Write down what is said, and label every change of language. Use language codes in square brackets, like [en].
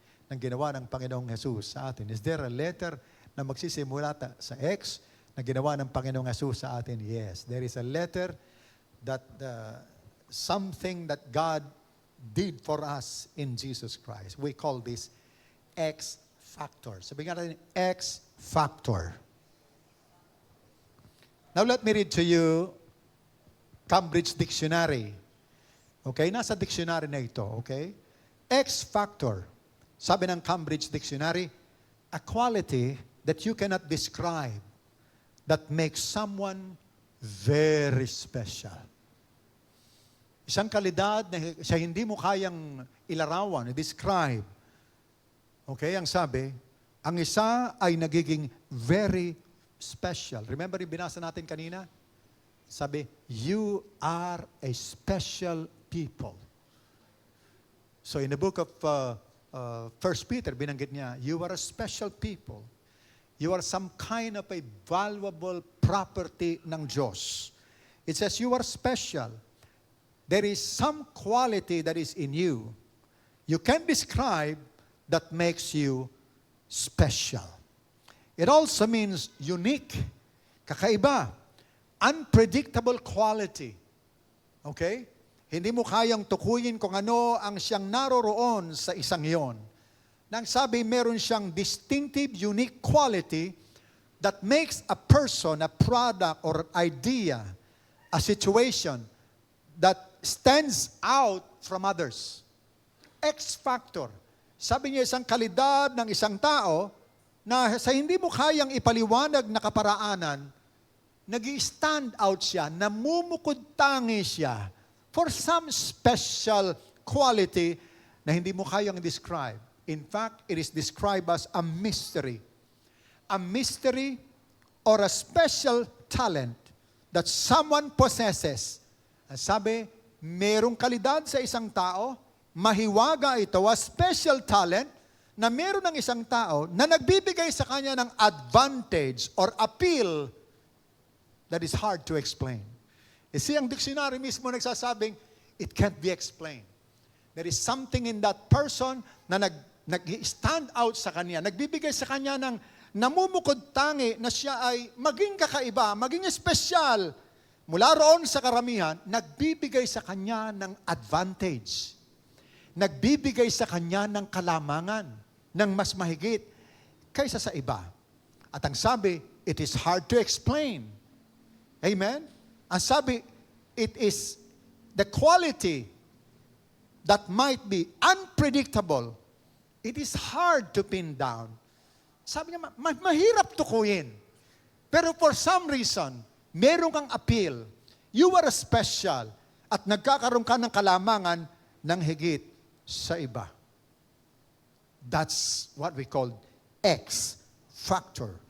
[tl] Ng ginawa ng Panginoong Jesus sa atin. [en] Is there a letter [tl] na magsisimula sa X na ginawa ng Panginoong Jesus sa atin? [en] Yes. There is a letter that something that God did for us in Jesus Christ. We call this X factor. [tl] Sabihin natin, [en] X factor. Now let me read to you Cambridge Dictionary. Okay? [tl] Nasa dictionary na ito. Okay? X factor. Sabi ng [en] Cambridge Dictionary, a quality that you cannot describe that makes someone very special. [tl] Isang kalidad na siya hindi mo kayang ilarawan, i-describe. Okay? Ang sabi, ang isa ay nagiging [en] very special. [tl] Remember yung binasa natin kanina? [en] Sabi, you are a special people. So in the book of 1 Peter, [tl] binanggit niya, [en] you are a special people. You are some kind of a valuable property [tl] ng Diyos. [en] It says you are special. There is some quality that is in you. You can describe that makes you special. It also means unique, [tl] kakaiba, [en] unpredictable quality. Okay? [tl] Hindi mo kayang tukuyin kung ano ang siyang naroroon sa isang iyon. Nang sabi, meron siyang [en] distinctive, unique quality that makes a person, a product, or idea, a situation that stands out from others. X factor. [tl] Sabi niya, isang kalidad ng isang tao na sa hindi mo kayang ipaliwanag na kaparaanan, nag-stand out siya, namumukod-tangi siya [en] for some special quality [tl] na hindi mo kayang describe. [en] In fact, it is described as a mystery. A mystery or a special talent that someone possesses. [tl] Sabi, merong kalidad sa isang tao, mahiwaga ito, [en] a special talent [tl] na meron ng isang tao na nagbibigay sa kanya ng [en] advantage or appeal that is hard to explain. [tl] Kasi ang dictionary mismo nagsasabing, [en] it can't be explained. There is something in that person [tl] na nag-stand out sa kanya, nagbibigay sa kanya ng namumukod-tangi na siya ay maging kakaiba, maging espesyal. Mula roon sa karamihan, nagbibigay sa kanya ng advantage. Nagbibigay sa kanya ng kalamangan, ng mas mahigit kaysa sa iba. At ang sabi, [en] it is hard to explain. Amen? [tl] Ang sabi, [en] it is the quality that might be unpredictable. It is hard to pin down. [tl] Sabi niya, mahirap tukuyin. [en] Pero for some reason, [tl] meron kang [en] appeal. You are special. [tl] At nagkakaroon ka ng kalamangan ng higit sa iba. [en] That's what we call X factor.